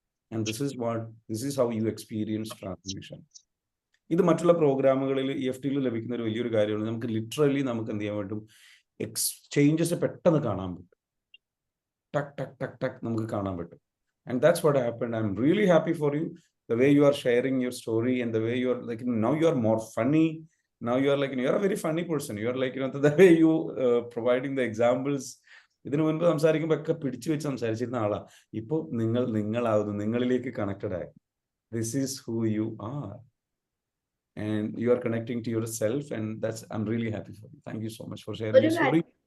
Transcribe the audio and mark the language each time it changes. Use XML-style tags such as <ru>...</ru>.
<en>And this is how you experience transformation.</en> <ml>ഇത് മറ്റുള്ള പ്രോഗ്രാമുകളിൽ EFTയിൽ ലഭിക്കുന്ന ഒരു വലിയൊരു കാര്യമാണ്. നമുക്ക് ലിറ്ററലി നമുക്ക് എന്ത് ചെയ്യാൻ പറ്റും, ചേഞ്ചസ് പെട്ടെന്ന് കാണാൻ പറ്റും. ടക്ക് ടക്ക് ടക്ക് ടക്ക് നമുക്ക് കാണാൻ പറ്റും.</ml> <en>And that's what happened. I am really happy for you. The way you are sharing your story and the way you are like, now you are more funny. Now you are like, you are a very funny person. You are like, the way you providing the examples.</en> <ml>ഇതിനു മുൻപ് സംസാരിക്കുമ്പോൾ ഒക്കെ പിടിച്ചു വെച്ച് സംസാരിച്ചിരുന്ന ആളാ. ഇപ്പോൾ നിങ്ങളാവുന്നു, നിങ്ങളിലേക്ക് connected ആയി.</ml> <en>This is who you are. And you are connecting to yourself, and I'm really happy for you. Thank you so much for sharing your story.</en>